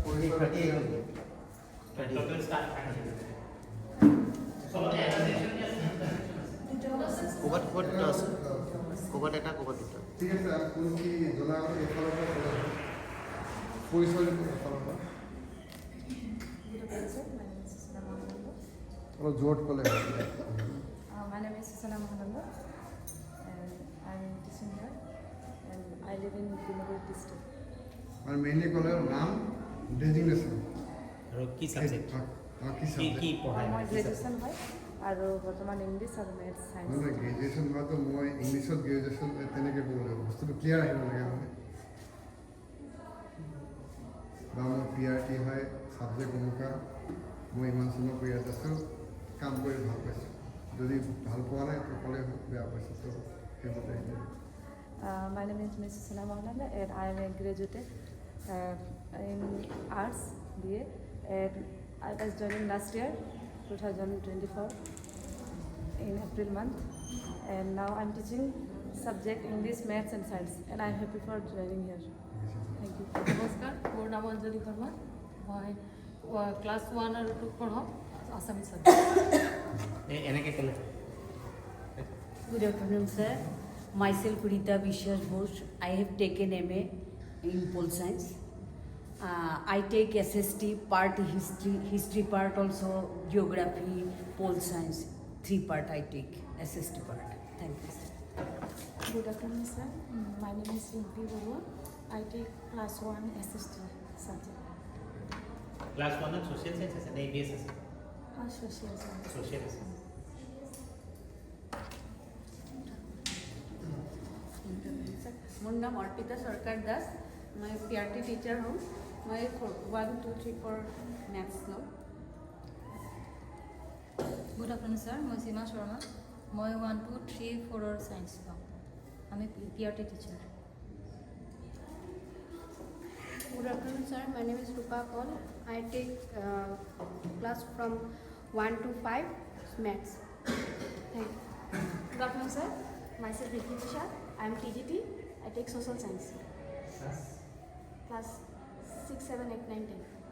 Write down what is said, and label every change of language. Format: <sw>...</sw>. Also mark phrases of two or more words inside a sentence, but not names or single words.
<as>টোটেল ষ্টাফ ক'ৰবাত এটা ক'ৰবাত দুটা ঠিক আছে আপুনি কি জনা এইফালৰ পৰা পৰিচয় এফালৰ পৰা অলপ জোৰত ক'লে</as> <en>My name is Susana Mahananda and I'm teaching here and I live in Dimapur district.</en> <as>মানে মেইনলি ক'লে</as> <en>name designation</en> <as>আৰু কি সাবজেক্ট কি পঢ়ায় মই গ্ৰেজুৱেশ্যন হয় আৰু বৰ্তমান ইংলিছ আৰু</as> <en>maths science</en> <as>নহয় গ্ৰেজুৱেশ্যন হোৱাটো মই ইংলিছত গ্ৰেজুৱেশ্যন তেনেকৈ ক'ব লাগিব বস্তুটো ক্লিয়াৰ আহিব লাগে মানে বা মোৰ PRT হয় ছাবজেক্ট অনুকা মই ইমান চনৰ কৰি আছোঁ কাম কৰি ভাল পাইছোঁ যদি ভাল পোৱা নাই তো ক'লে বেয়া পাইছোঁ তো সেইমতে</as> <en>My name is Ms. Susana Mahananda and I am a graduate in arts BA and I was joining last year, 2024, in April month, and now I'm teaching subject English, Maths and Science, and I'm happy for joining here. Thank you.</en> <as>নমস্কাৰ মোৰ নাম অঞ্জলি শৰ্মা মই ক্লাছ 1 আৰু 2 পঢ়াওঁ আছামিজ এনেকৈ ক'লে</as> <en>Good afternoon, sir. Myself, Rita Vishwas Bose. I have taken MA in Pol Science. I take SST part, history part also, geography, Pol Science. 3 part I take, SST part. Thank you, sir. Good afternoon, sir. My name is Rimpi Barua. I take class 1 SST subject.</en> <as>ক্লাছ 1ত</as> <en>social science</en> <as>আছে নে EVS আছে</as> <en>Social science.</en> <as>ছ'চিয়েল আছে মোৰ নাম অৰ্পিতা সৰকাৰ দাস মই PRT টিচাৰ হওঁ মই 1 2 3 4 মেথছ লওঁ</as> <en>Good afternoon, sir.</en> <as>মই সীমা শৰ্মা মই 1 2 3 4 সায়েন্স লওঁ আমি PRT টিচাৰ</as> <en>Good afternoon, sir. My name is Rupa Paul. I take class from 1 to 5 maths. Thank you. Good afternoon, sir. Myself Ricky Tisha. I am TGT. I take social science. Class 6, 7, 8, 9, 10.</en>